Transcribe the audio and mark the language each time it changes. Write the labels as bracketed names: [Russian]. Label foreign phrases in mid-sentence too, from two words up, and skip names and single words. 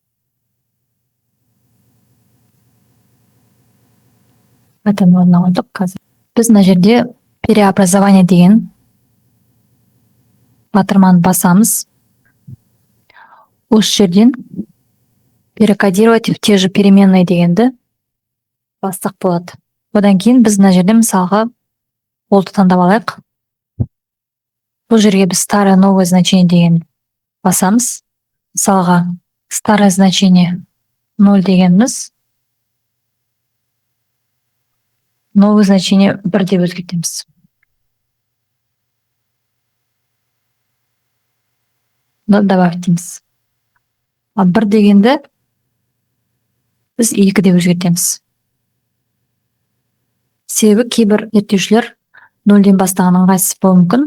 [Kazakh] Атаны орнына қойдық қазір. Біз мына жерде преобразование деген батырманы басамыз. Осы жерден [Russian] перекодировать в те же переменные [Kazakh] дегенді бастық болады. Одан кейін біз мына жерде мысалға болды таңдап алайық. Бұл жерге біз [Russian] старое новое значение [Kazakh] деген басамыз. Мысалға [Russian] старое значение [Kazakh] 0 дегеніміз [Russian] новое значение [Kazakh] 1 деп өзгертеміз. Добавьтеміз. 1 дегенді біз 2 деп өзгертеміз. Себебі кейбір зерттеушілер 0-ден бастаған ыңғайсыз болуы мүмкін.